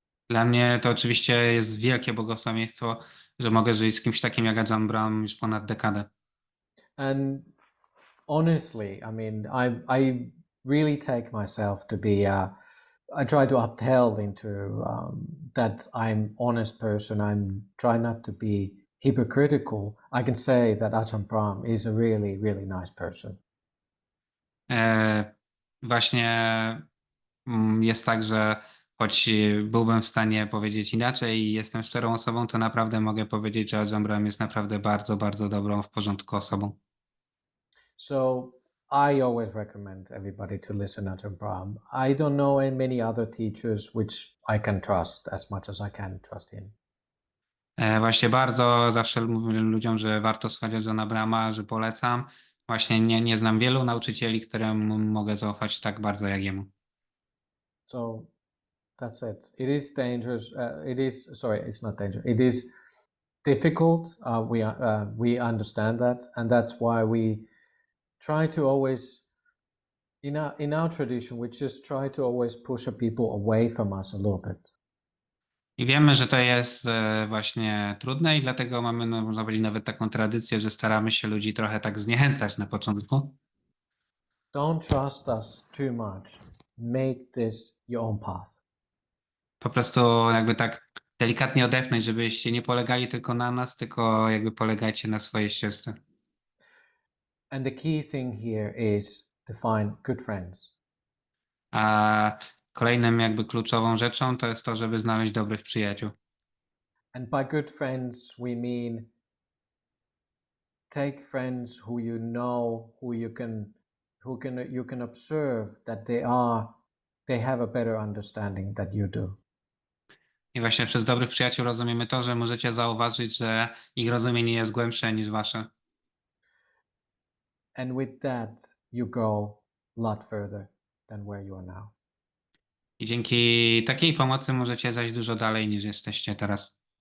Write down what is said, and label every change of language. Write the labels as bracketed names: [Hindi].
[Polish] Dla mnie to oczywiście jest wielkie błogosławieństwo, że mogę żyć z kimś takim jak Ajahn Brahm już ponad dekadę. [English] And honestly, I mean, I really take myself to be, I try to upheld into that I'm honest person. I'm try not to be hypocritical. I can say that Ajahn Brahm is a really, really nice person. [Polish] Właśnie jest tak, że choć byłbym w stanie powiedzieć inaczej i jestem szczerą osobą, to naprawdę mogę powiedzieć, że Ajahn Brahm jest naprawdę bardzo, bardzo dobrą, w porządku osobą. [English] So I always recommend everybody to listen to Ajahn Brahm. I don't know many other teachers which I can trust as much as I can trust him. [Polish] Właśnie bardzo zawsze mówię ludziom, że warto słuchać Ajahna Brahma, że polecam. Właśnie nie znam wielu nauczycieli, którym mogę zaufać tak bardzo jak jemu. [English] So that's it. It is dangerous. It's not dangerous. It is difficult. We understand that, and that's why we try to always, in our tradition, we just try to always push people away from us a little bit. [Polish] I wiemy, że to jest właśnie trudne i dlatego mamy, no, można powiedzieć, nawet taką tradycję, że staramy się ludzi trochę tak zniechęcać na początku. [English] Don't trust us too much. Make this your own path. [Polish] Po prostu jakby tak delikatnie odepchnąć, żebyście nie polegali tylko na nas, tylko jakby polegajcie na swojej ścieżce. [English] And the key thing here is to find good friends. [Polish] A kolejnym jakby kluczową rzeczą to jest to, żeby znaleźć dobrych przyjaciół. [English] And by good friends, we mean take friends who you know, who you can observe that they have a better understanding than you do. [Polish] I właśnie przez dobrych przyjaciół rozumiemy to, że możecie zauważyć, że ich rozumienie jest głębsze niż wasze. [English] And with that, you go a lot further than where you are now. [Polish] I dzięki takiej pomocy możecie zajść dużo dalej niż jesteście teraz.